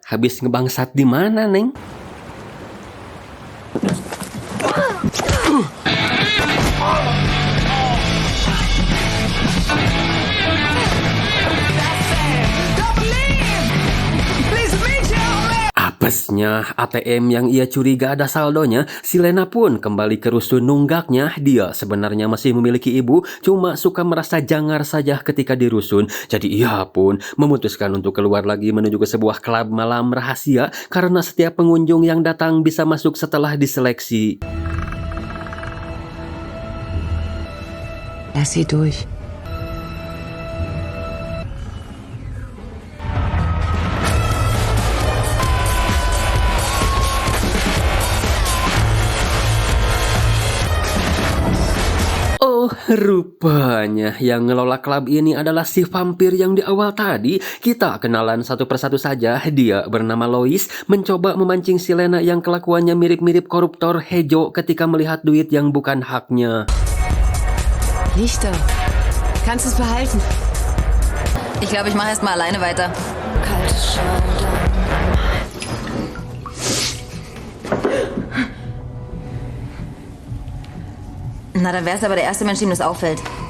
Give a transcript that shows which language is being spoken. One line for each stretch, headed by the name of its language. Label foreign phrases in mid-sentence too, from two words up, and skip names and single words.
Indonesian: Habis ngebangsat di mana Neng? Apesnya ATM yang ia curiga ada saldonya, si Lena pun kembali ke rusun nunggaknya. Dia sebenarnya masih memiliki ibu, cuma suka merasa jangar saja ketika di rusun. Jadi ia pun memutuskan untuk keluar lagi menuju ke sebuah klub malam rahasia karena setiap pengunjung yang datang bisa masuk setelah diseleksi.
German: Lass sie durch.
Indonesian: Oh, rupanya yang ngelola klub ini adalah si vampir yang di awal tadi. Kita kenalan satu persatu saja. Dia bernama Lois, mencoba memancing si Lena yang kelakuannya mirip-mirip koruptor Hejo ketika melihat duit yang bukan haknya.
German: Richter, kannst es behalten. Ich glaube, ich mache erst mal alleine weiter. Na, dann wär's aber der erste Mensch, dem das auffällt.